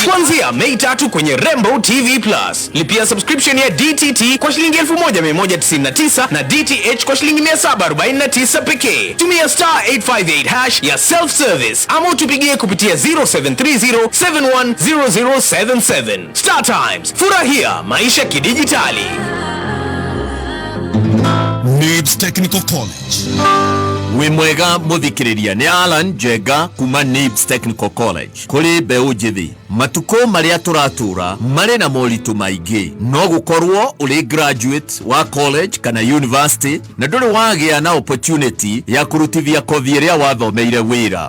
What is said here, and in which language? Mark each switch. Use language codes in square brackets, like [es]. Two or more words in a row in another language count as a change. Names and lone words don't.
[sw] Kuanzia Mei 3 kwenye Rainbow TV Plus. Lipia subscription ya DTT kwa shilingi 1199 na DTH kwa shilingi 749 pekee. Tumia star 858 hash ya self service ama utupigie kupitia 0730710077. Star Times, furahia maisha kidijitali. Nibs Technical College. [ki] Wimwega muthikiriria ni Alan Jega kuma Nibs Technical College. Kuri beũ njithi matuko maria turatura mari na moritu maingi, no gukorwo uri graduate wa college kana university na nduri wagia na opportunity ya kurutithia kothi iria wathomeire wira.